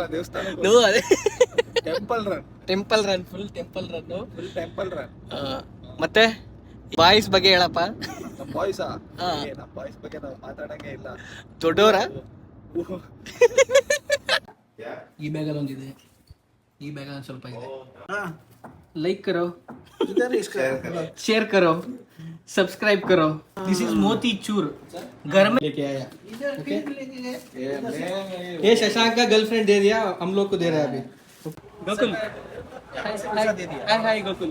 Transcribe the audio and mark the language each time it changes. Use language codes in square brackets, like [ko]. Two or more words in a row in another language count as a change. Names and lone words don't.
[kn] ಅದೇ ಟೆಂಪಲ್ ರನ್, ಫುಲ್ ಟೆಂಪಲ್ ರನ್. ಮತ್ತೆ ಬಾಯ್ಸ್ ಬಗ್ಗೆ ಹೇಳಪ್ಪ. ನಮ್ಮ ಬಾಯ್ಸ್ ಬಗ್ಗೆ ನಾವು ಮಾತಾಡಂಗೆ ಇಲ್ಲ. ದೊಡ್ಡವರ ಈ ಬ್ಯಾಗಲ್ಲಿ ಒಂದಿದೆ, ಈ ಬ್ಯಾಗಲ್ಲಿ ಸ್ವಲ್ಪ ಇದೆ. [hi] लाइक करो, शेयर करो, सब्सक्राइब करो. [en] This is [hi] मोती चूर, घर में लेके आया. ये शशांक का गर्लफ्रेंड दे दिया, हम लोग को दे रहा है अभी. गोकुल हाय गोकुल.